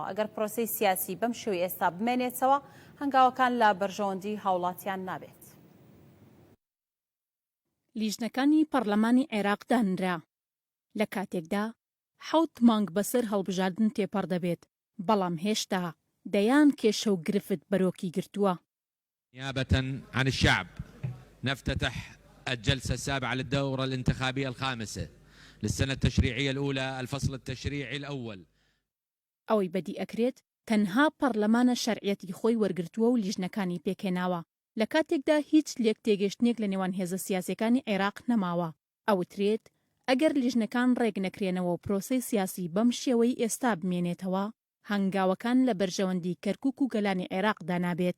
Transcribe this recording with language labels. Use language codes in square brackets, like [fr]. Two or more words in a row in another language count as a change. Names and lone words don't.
[ckb] ئەگەر پرۆسەی سیاسی بەم شێوەی ئێستا بمێنێتەوە هەنگاوەکان لە بەرژەوەندی هاوڵاتیان نابێت. لیژنەکانی پەرلەمانی عێراق دانرا لە کاتێکدا حوت مانگ بەسەر هەڵبژاردن تێپەڕ دەبێت، بەڵام هێشتا دەیان کێشە و گرفت بەرۆکی گرتووە. [ar] نيابة عن الشعب نفتتح الجلسة السابعة للدورة الانتخابية الخامسة للسنة التشريعية الأولى الفصل التشريعي الأول. [ckb] ئەوەی بەدی ئەکرێت تەنها پەرلەمانە شەرعیەتی خۆی وەرگرتووە و لیژنەکانی پێکێناوە لە کاتێکدا هیچ لێک تێگەشتنێک لە نێوان هێزە سیاسیەکانی عێراق نەماوە. ئەوترێت ئەگەر لیژنەکان ڕێک نەکرێنەوە و پرۆسەی سیاسی بەم شێوەی ئێستا بمێنێتەوە هەنگاوەکان لە بەرژەوەندی کەرکووک و گەلانی عێراقدا نابێت.